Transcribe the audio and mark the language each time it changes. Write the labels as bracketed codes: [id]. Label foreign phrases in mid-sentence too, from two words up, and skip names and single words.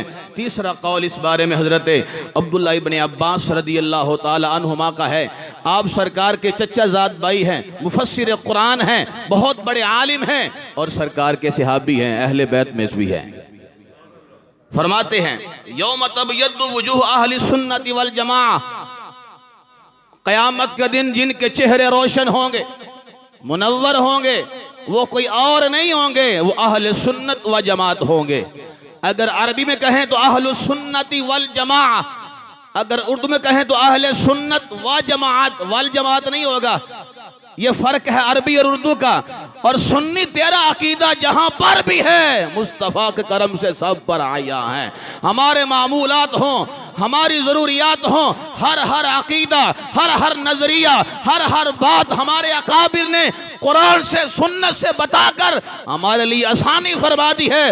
[hi] तीसरा कौल इस बारे में हज़रत अब्दुल्लाह इब्न अब्बास [ar] رضي الله تعالى عنهما [hi] का है। आप सरकार के चचा ज़ाद भाई हैं, मुफस्सिर कुरान हैं, बहुत बड़े आलिम हैं और सरकार के सहाबी हैं, अहले बैत में भी हैं। फरमाते हैं [ar] يوم تبيض وجوه أهل السنة والجماعة, [hi] क़यामत के दिन जिनके चेहरे रोशन होंगे, मुनव्वर होंगे, वो कोई और नहीं होंगे, वो अहले सुन्नत व जमात होंगे। अगर अरबी में कहें तो [ar] أهل السنة والجماعة, [hi] अगर उर्दू में कहें तो अहले सुन्नत व जमात, वल जमात नहीं होगा। ये फर्क है अरबी और उर्दू का। और सुन्नी तेरा अकीदा जहां पर भी है मुस्तफ़ा के करम से सब पर आया है। हमारे मामूलात हों, हमारी ज़रूरियात हों, हर अकीदा, हर नज़रिया, हर बात हमारे अकाबिर ने कुरान से, सुन्नत से बताकर हमारे लिए आसानी फरमा दी है।